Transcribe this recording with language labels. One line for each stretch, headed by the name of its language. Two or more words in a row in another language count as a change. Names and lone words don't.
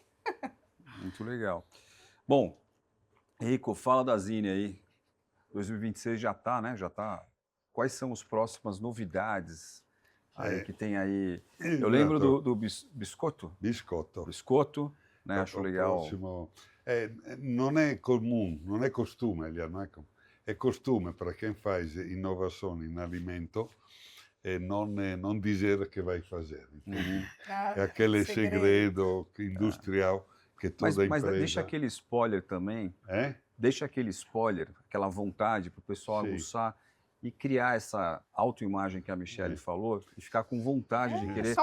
Portuguese: Muito legal. Bom, Rico, fala da Zine aí. 2026 já tá, né? Já tá. Quais são as próximas novidades aí que tem aí? Eu lembro do biscotto. Biscotto. Né? Acho legal. Próximo.
Italian: Non è comune, non è costume,
Portuguese: aliás,
Italian: è costume
Portuguese: para quem faz inovação em alimento não dizer que vai fazer. Uhum. É aquele segredo industrial que toda Mas empresa... deixa aquele spoiler também. Deixa aquele spoiler, aquela vontade para o pessoal aguçar e criar essa autoimagem que a Michelle falou e ficar com vontade de querer